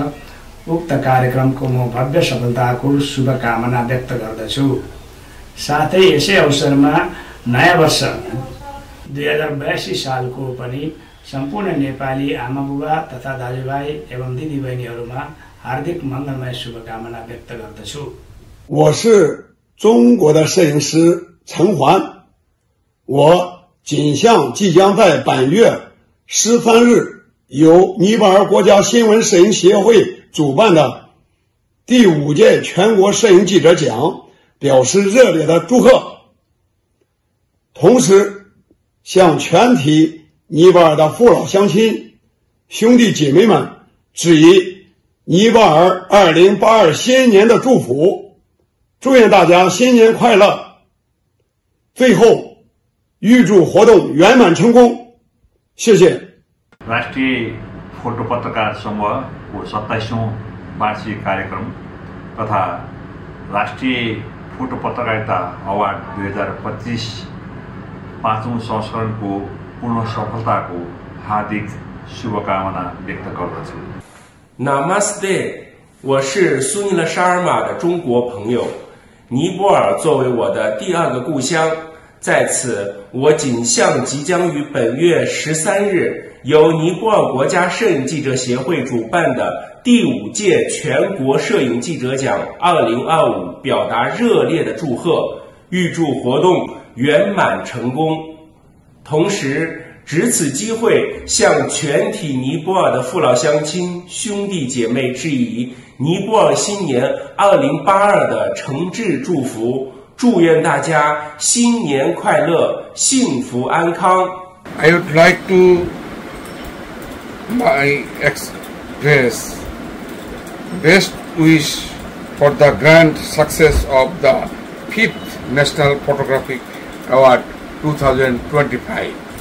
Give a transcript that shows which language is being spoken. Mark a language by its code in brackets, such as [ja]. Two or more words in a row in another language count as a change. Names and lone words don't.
[ne] उक्त कार्यक्रमको म भव्य सफलताको शुभकामना व्यक्त गर्दछु। साथै यसै अवसरमा नयाँ वर्ष 2082 सालको पनि सम्पूर्ण नेपाली आमाबुबा तथा दाजुभाइ एवं दिदीबहिनीहरूमा हार्दिक मङ्गलमय शुभकामना व्यक्त गर्दछु। [zh] 我是中国的摄影师陈环，我仅向即将在本月13日由尼泊尔国家新闻摄影协会主办的第5届全国摄影记者奖表示热烈的祝贺，同时向全体尼泊尔的父老乡亲、兄弟姐妹们致以尼泊尔2082新年的祝福，祝愿大家新年快乐。最后预祝活动圆满成功，谢谢。 [ne] राष्ट्रिय फोटो पत्रकार समूहको 27औं वार्षिक कार्यक्रम तथा राष्ट्रिय फोटो पत्रकारिता अवार्ड 2025 5औं संस्करणको पूर्ण सफलताको हार्दिक शुभकामना व्यक्त गर्दछु। [zh] Namaste，我是苏尼勒沙尔玛的中国朋友。尼泊尔作为我的第2个故乡，在此我谨向即将于本月13日由尼泊尔国家摄影记者协会主办的第5届全国摄影记者奖2025表达热烈的祝贺，预祝活动圆满成功。同时值此机会向全体尼泊尔的父老乡亲、兄弟姐妹致以尼泊尔新年2082的诚挚祝福，祝愿大家新年快乐，幸福安康。 [en] I would like to express best wish for the grand success of the 5th National Photographic Award 2025.